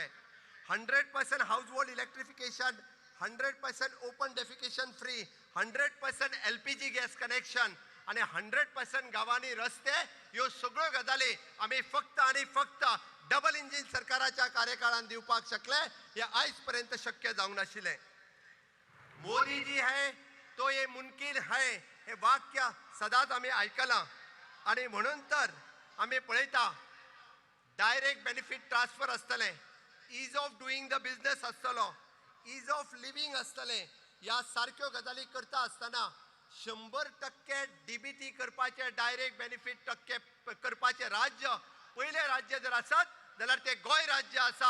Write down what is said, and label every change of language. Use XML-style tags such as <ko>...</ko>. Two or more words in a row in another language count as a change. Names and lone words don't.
<kok>100%</kok> <en>household electrification,</en> <kok>100%</kok> <en>open defecation free,</en> <kok>100%</kok> <en>LPG gas connection</en> <kok>आणि 100% गावांनी रस्ते ह्यो सगळ्यो गजाली आमी फक्त आणि फक्त</kok> <en>double engine</en> <kok>सरकाराच्या कार्यकाळात दिवपाक शकले. हे आयज पर्यंत शक्य जावंक नाशिल्लें.</kok> <hi>मोदी जी है तो ये मुमकिन है</hi> <kok>हे वाक्य सदांच आमी आयकलां आणि म्हणून तर आमी पळयता</kok> <en>direct benefit transfer</en> <kok>आसतले,</kok> <en>ease of doing the business</en> <kok>आसतलो,</kok> <en>ease of living</en> <kok>आसतले. ह्या सारक्यो गजाली करता आसतना 100% DBT करपाचे</kok> <en>direct benefit</en> <kok>टक्के करपाचे राज्य पयले राज्य जर आसत जाल्यार ते गोंय राज्य आसा.</kok>